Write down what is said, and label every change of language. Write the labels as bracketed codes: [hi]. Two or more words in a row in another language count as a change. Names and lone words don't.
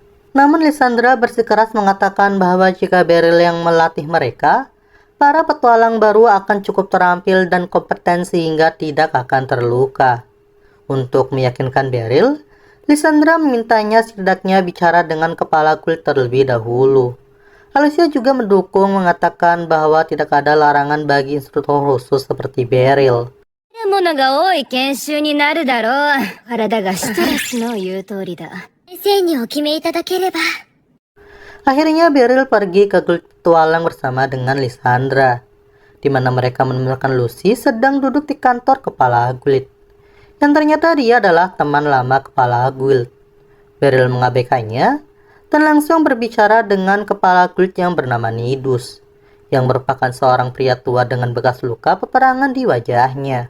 [id] Namun Lysandra bersikeras mengatakan bahwa jika Beryl yang melatih mereka, para petualang baru akan cukup terampil dan kompeten sehingga tidak akan terluka. Untuk meyakinkan Beryl, Lysandra memintanya setidaknya bicara dengan kepala guild terlebih dahulu. Alicia juga mendukung, mengatakan bahwa tidak ada larangan bagi instruktur khusus seperti Beryl. [ja] ものが多い研修になるだろう。体がシトラスの言う通りだ。先生にお決めいただければ。 [id] Akhirnya Beryl pergi ke guild petualang bersama dengan Lysandra, di mana mereka menemukan Lucy sedang duduk di kantor kepala guild. Yang ternyata dia adalah teman lama kepala guild. Beryl mengabaikannya dan langsung berbicara dengan kepala guild yang bernama Nidus, yang merupakan seorang pria tua dengan bekas luka peperangan di wajahnya.